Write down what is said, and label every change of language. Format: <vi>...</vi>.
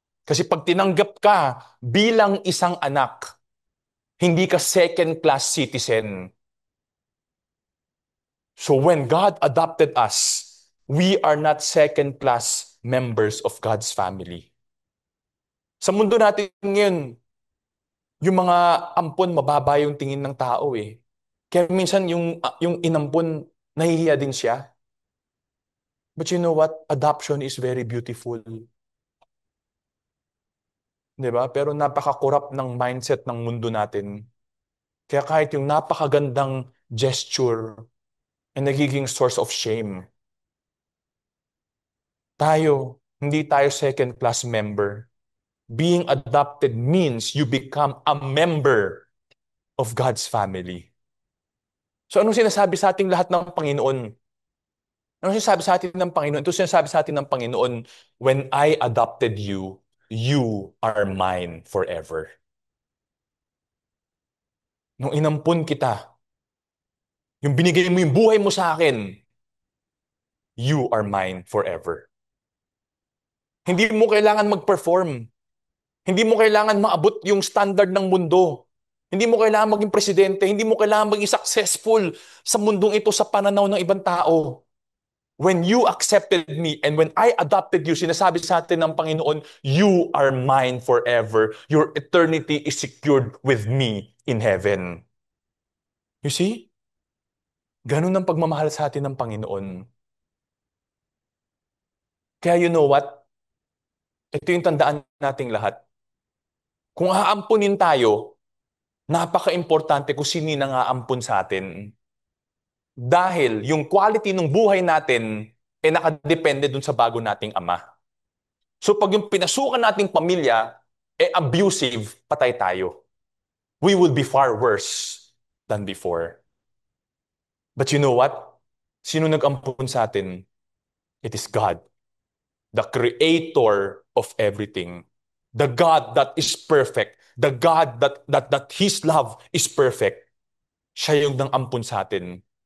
<tl>Kasi pag tinanggap ka bilang isang anak, hindi ka second-class citizen.</tl> <en>So when God adopted us, we are not second-class members of God's family.</en> <tl>Sa mundo natin ngayon, yung mga ampon, mababa yung tingin ng tao eh. Kaya minsan yung inampon, nahihiya din siya.</tl> <en>But you know what? Adoption is very beautiful.</en> <tl>'Di ba? Pero napaka-corrupt ng mindset ng mundo natin. Kaya kahit yung napakagandang gesture ay nagiging</tl> <en>source of shame.</en> <tl>Hindi tayo second-class member.</tl> <en>Being adopted means you become a member of God's family.</en> <tl>So anong sinasabi sa ating lahat ng Panginoon? Anong sinasabi sa atin ng Panginoon? Ito sinasabi sa atin ng Panginoon,</tl> <en>when I adopted you, you are mine forever.</en> <tl>Nung inampun kita, yung binigay mo yung buhay mo sa akin,</tl> <en>you are mine forever.</en> <tl>Hindi mo kailangan mag-perform. Hindi mo kailangan maabot yung standard ng mundo. Hindi mo kailangan maging presidente. Hindi mo kailangan maging successful sa mundong ito sa pananaw ng ibang tao.</tl> <en>When you accepted me and when I adopted you,</en> <tl>sinasabi sa atin ng Panginoon,</tl> <en>you are mine forever. Your eternity is secured with me in heaven. You see?</en> <tl>Ganun ang pagmamahal sa atin ng Panginoon. Kaya</tl> <en>you know what?</en> <tl>Ito yung tandaan nating lahat. Kung aampunin tayo, napaka-importante kung sino yung nang-aampun sa atin. Dahil yung quality ng buhay natin ay nakadepende dun sa bago nating ama. So pag yung pinasukan nating pamilya abusive, patay tayo.</tl> <en>We would be far worse than before. But you know what?</en> <tl>Sino nag-ampun sa atin?</tl> <en>It is God, the creator of everything. The God that is perfect. The God that His love is perfect.</en> <tl>Siya yung nang-ampun sa atin.</tl>